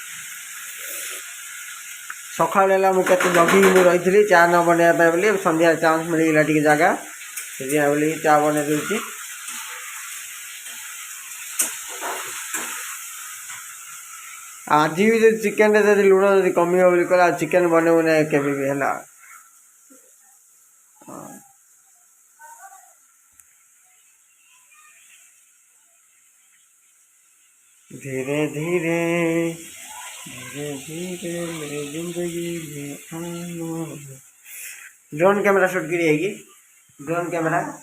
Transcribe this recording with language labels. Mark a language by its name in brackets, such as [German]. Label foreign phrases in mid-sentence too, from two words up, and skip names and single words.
[Odia] ସକାଳ ହେଲା ମୁଁ କେତେ ଜଗିକି ମୁଁ ରହିଥିଲି ଚା ନ ବନେଇବା ପାଇଁ ବୋଲି ସନ୍ଧ୍ୟା ଚାନ୍ସ ମିଳିଗଲା ଟିକେ ଜାଗା ସେଥିପାଇଁ ବୋଲି ଚା ବନେଇ ଦେଉଛି ଆଜି ବି ଯଦି ଚିକେନ୍ରେ ଯଦି ଲୁଣ ଯଦି କମିବ ବୋଲି କହିଲେ ଆଉ ଚିକେନ୍ ବନେଇବୁ ନାହିଁ କେବେ ବି ହେଲା [Hindi] धीरे धीरे धीरे धीरे मेरी जिंदगी में आना [English] drone camera [Hindi] शूट की रहेगी [English] drone camera